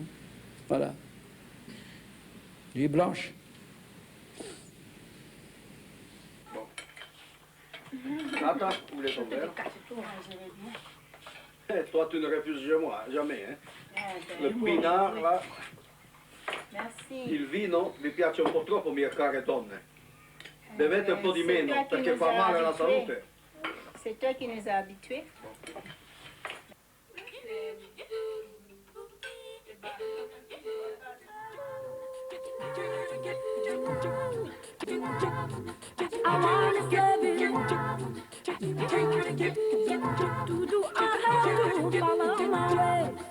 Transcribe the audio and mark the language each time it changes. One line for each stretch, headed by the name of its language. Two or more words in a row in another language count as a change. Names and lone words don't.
French: Voilà. Nuit blanche. Attends, vous voulez ton verre? Toi, tu ne refuses jamais, hein? Le pinard, là, Merci.
Italian: il vino mi piace un po' troppo mie care donne. Bevete un po' di meno, perché fa male alla salute.
French: C'est toi qui nous as habitués.
English: I wanna love you. To do I have to follow my way.